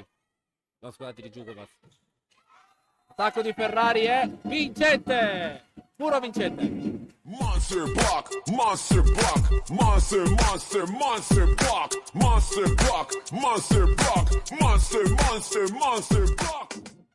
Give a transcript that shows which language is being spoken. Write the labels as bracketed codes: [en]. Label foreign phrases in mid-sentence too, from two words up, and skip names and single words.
[it] No, scusate, di Giugovas. Attacco di Ferrari è vincente! Puro vincente! [en] Monster block, monster block, monster, monster, monster block, monster block, monster block, monster, monster, monster block.